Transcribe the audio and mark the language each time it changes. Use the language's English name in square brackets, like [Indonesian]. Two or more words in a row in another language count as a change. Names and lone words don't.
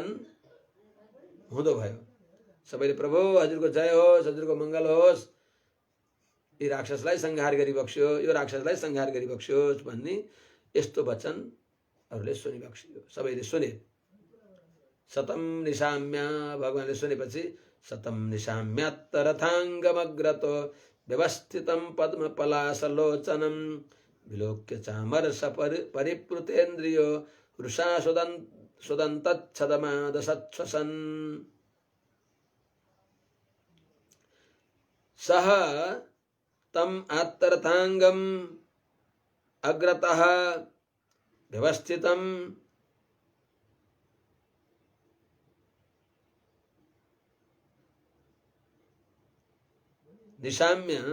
[Nepali] हुँदो भयो सबैले प्रभु हजुरको जय होस् हजुरको मङ्गल होस् यी राक्षसलाई संहार गरिबक्स्यो यो राक्षसलाई संहार गरिबक्स्योस् भन्ने यस्तो वचन अरूले सुनिबक्स्यो सबैले सुने [Sanskrit] सतम निशाम्य [Nepali] भगवानले सुनेपछि [Sanskrit] सतम निशाम्यात्तरथाङ्गमग्रतो व्यवस्थितं पद्मपलासलोचनं विलोक्य चामर्ष परिप्लुतेन्द्रियो वृषा सुदन्तच्छदमादसच्छ्वसन् सः तम आत्तरथाङ्गम् अग्रतः व्यवस्थितं निशाम्य